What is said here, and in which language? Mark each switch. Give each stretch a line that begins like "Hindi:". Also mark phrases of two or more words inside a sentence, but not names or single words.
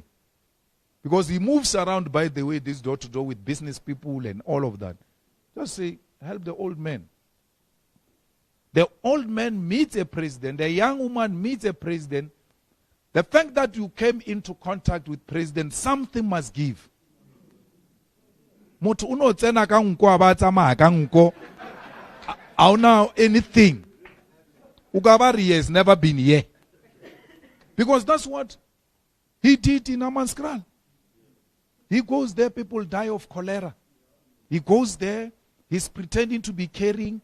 English: Because he moves around, by the way, this door to door with business people and all of that. Just say, help the old man. The old man meets a president. The young woman meets a president. The fact that you came into contact with president, something must give.
Northern Sotho: Motho uno tsena ka nko aba tsamaya ka nko.
English: I don't know anything. Ugabari has never been here. Because that's what he did in Amanskral. He goes there, people die of cholera. He goes there, he's pretending to be caring.